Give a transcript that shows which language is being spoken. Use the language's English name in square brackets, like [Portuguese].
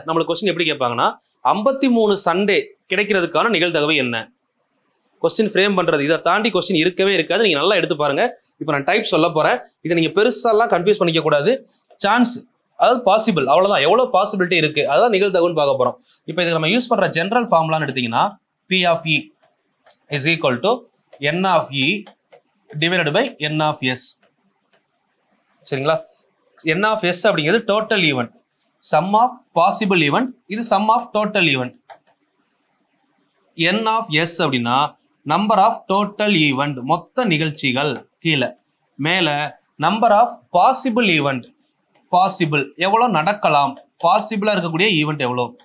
[Tamil] நம்மளுக்கு கொஸ்டின் எப்படி கேட்பாங்கன்னா 53 சண்டே கிடைக்கிறதுக்கான நிகழ்தகவு என்ன? கொஸ்டின் ஃப்ரேம் பண்றது, இதை தாண்டி கொஸ்டின் இருக்கவே இருக்காது. நீங்க நல்லா எடுத்து பாருங்க. இப்போ நான் டைப் சொல்ல போறேன், இதை நீங்க பெருசாலாம் கன்ஃபியூஸ் பண்ணிக்க கூடாது. சான்ஸ், அதாவது பாசிபிள், அவ்வளவுதான். எவ்வளவு பாசிபிலிட்டி இருக்கு அதான் நிகழ்தகவுன்னு பார்க்க போறோம். இப்போ இதுக்கு நம்ம யூஸ் பண்ற ஜெனரல் ஃபார்முலான்னு எடுத்தீங்கன்னா [English] P of E is equal to N of E divided by N of S. [Tamil] சரிங்களா? [English] N of S அப்படிங்கிறது total event, sum of possible event, இது sum of total event. N of S அப்படின்னா number of total event, மொத்த நிகழ்ச்சிகள் கீழே. [Tamil] மேலே number of possible event, possible எவ்வளோ நடக்கலாம், பாசிபிளாக இருக்கக்கூடிய ஈவெண்ட் எவ்வளோ.